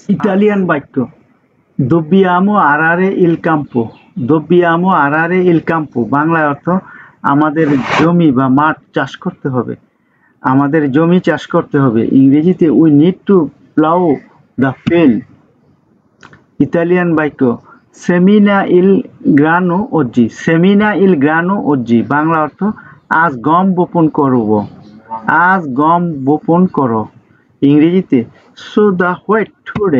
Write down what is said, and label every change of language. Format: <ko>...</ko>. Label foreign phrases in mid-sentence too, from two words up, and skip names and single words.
<bn>ইতালিয়ান বাক্য</bn> <it>dobbiamo arare il campo, dobbiamo arare il campo</it> <bn>বাংলা অর্থ আমাদের জমি বা মাঠ চাষ করতে হবে, আমাদের জমি চাষ করতে হবে, ইংরেজিতে</bn> <en>we need to plough the field.</en> <bn>ইতালিয়ান বাক্য</bn> <it>semina il grano oggi, semina il grano oggi</it> <bn>বাংলা অর্থ আজ গম বপন করব, আজ গম বপন করো, ইংরেজিতে</bn> <en>so the white today.</en>